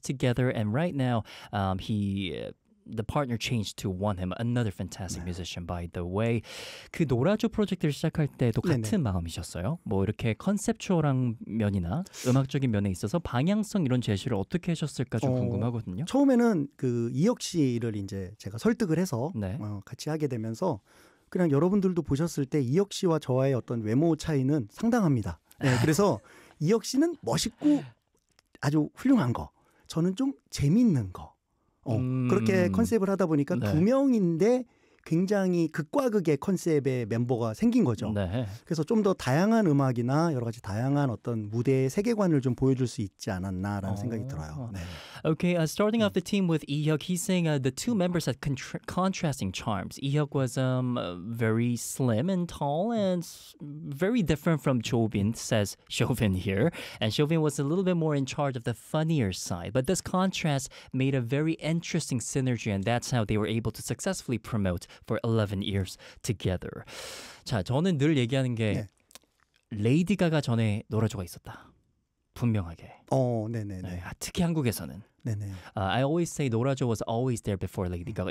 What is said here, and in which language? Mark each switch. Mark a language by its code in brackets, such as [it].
[en] together, and right now the partner changed to One Him, another fantastic [ko] 네. [en] musician, by the way. [ko] 그 노라조 프로젝트를 시작할 때도 같은 네네. 마음이셨어요? 뭐 이렇게 컨셉추얼한 면이나 음악적인 면에 있어서 방향성 이런 제시를 어떻게 하셨을까 좀 궁금하거든요. 처음에는 그 이혁 씨를 이제 제가 설득을 해서 네. 같이 하게 되면서 그냥 여러분들도 보셨을 때 이혁 씨와 저와의 어떤 외모 차이는 상당합니다. 네, 그래서 이혁 씨는 멋있고 아주 훌륭한 거, 저는 좀 재밌는 거. 그렇게 컨셉을 하다 보니까 네. 두 명인데 굉장히 극과 극의 컨셉의 멤버가 생긴 거죠. 네. 그래서 좀 더 다양한 음악이나 여러 가지 다양한 어떤 무대의 세계관을 좀 보여줄 수 있지 않았나라는 생각이 들어요. 네. [en] Okay, starting off the team with 이혁, he's saying the two members had contrasting charms. 이혁 was very slim and tall and very different from 조빈, says Chauvin here. And Chauvin was a little bit more in charge of the funnier side. But this contrast made a very interesting synergy and that's how they were able to successfully promote for 11 years together. [ko] 자, 저는 늘 얘기하는 게 레이디 가가 전에 노라조가 있었다. 분명하게. 네네네. 네, 특히 한국에서는. 네네. [en] I always say 노라조 was always there before Lady Gaga.